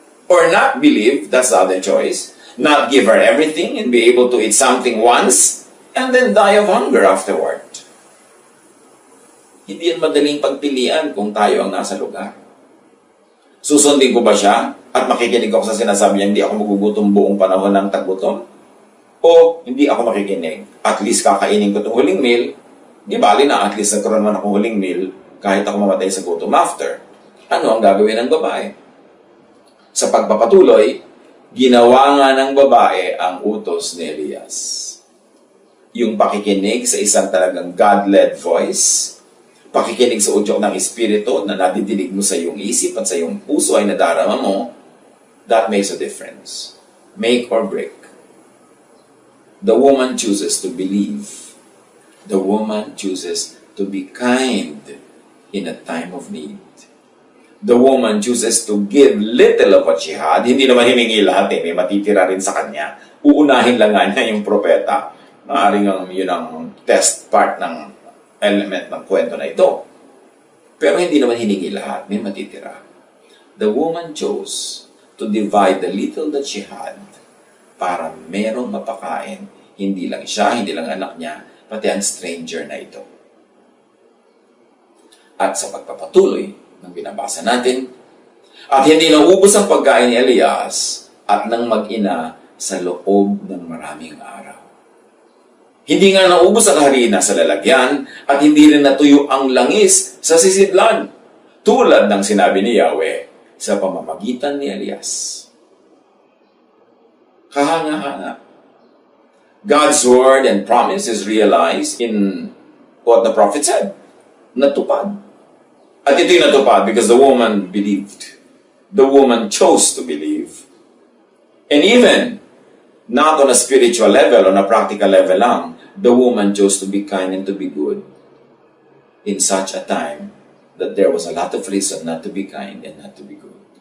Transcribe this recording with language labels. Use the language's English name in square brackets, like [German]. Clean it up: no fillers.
[English] Or not believe, that's the other choice. Not give her everything and be able to eat something once and then die of hunger afterward. [Filipino] Hindi yan madaling pagpilian kung tayo ang nasa lugar. Susundin ko ba siya at makikinig ako sa sinasabi niya, hindi ako magugutom buong panahon ng taggutom? O hindi ako makikinig? At least kakainin ko itong huling meal, di bali na at least nagkaroon man akong huling meal kahit ako mamatay sa gutom after. Ano ang gagawin ng babae? Sa pagpapatuloy, ginawa nga ng babae ang utos ni Elias. Yung pakikinig sa isang talagang God-led voice, pakikinig sa udyok ng Espiritu na nadidinig mo sa iyong isip at sa iyong puso ay nadarama mo, that makes a difference. [English] Make or break. The woman chooses to believe. The woman chooses to be kind in a time of need. the woman chooses to give little of what she had, hindi naman hiningi lahat may matitira rin sa kanya. [Filipino] Uunahin lang nga niya yung propeta. Maaring yun ang test part ng element ng kwento na ito. Pero hindi naman hiningi lahat, may matitira. [English] The woman chose to divide the little that she had para merong mapakain. [Filipino] Hindi lang siya, hindi lang anak niya, pati ang stranger na ito. At sa pagpapatuloy ng binabasa natin, at hindi naubos ang pagkain ni Elias at ng mag-ina sa loob ng maraming araw. Hindi nga naubos ang harina sa lalagyan at hindi rin natuyo ang langis sa sisidlan, tulad ng sinabi ni Yahweh sa pamamagitan ni Elias. Kahanga-hanga. [English] God's word and promise is realized in what the prophet said. Natupad. At ito'y natupad because the woman believed. The woman chose to believe. And even, not on a spiritual level, on a practical level lang, the woman chose to be kind and to be good in such a time that there was a lot of reason not to be kind and not to be good.